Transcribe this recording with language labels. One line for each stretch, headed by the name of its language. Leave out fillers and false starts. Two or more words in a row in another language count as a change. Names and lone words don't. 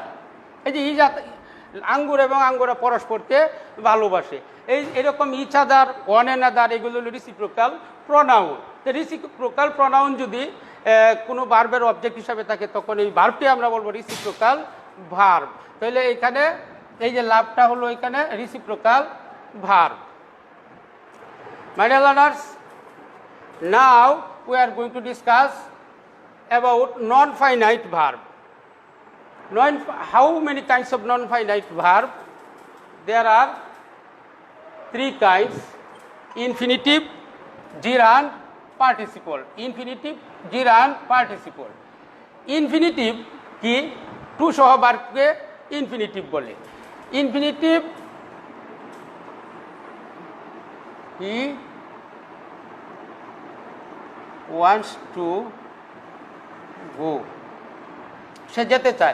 Bangla: এই যে ইচ, আঙ্গুর এবং আঙ্গুরা পরস্পরকে ভালোবাসে, এই এরকম
English: each other, one another,
Bangla: এগুলো হলো
English: reciprocal pronoun.
Bangla: তো
English: reciprocal pronoun
Bangla: যদি কোনো ভার্বের অবজেক্ট হিসাবে থাকে তখন এই ভার্বকে আমরা বলবো
English: reciprocal verb.
Bangla: তাহলে এখানে এই যে লাভটা হলো এখানে
English: reciprocal verb. my dear learners, now we are going to discuss about non-finite verb. How many kinds of non-finite verb? There are 3 kinds: infinitive, gerund, participle. Infinitive, gerund, participle.
Bangla: Infinitive কি?
English: টু সহ
Bangla: ভার্বকে ইনফিনিটিভ বলে।
English: infinitive he wants to go,
Bangla: সে যেতে চায়।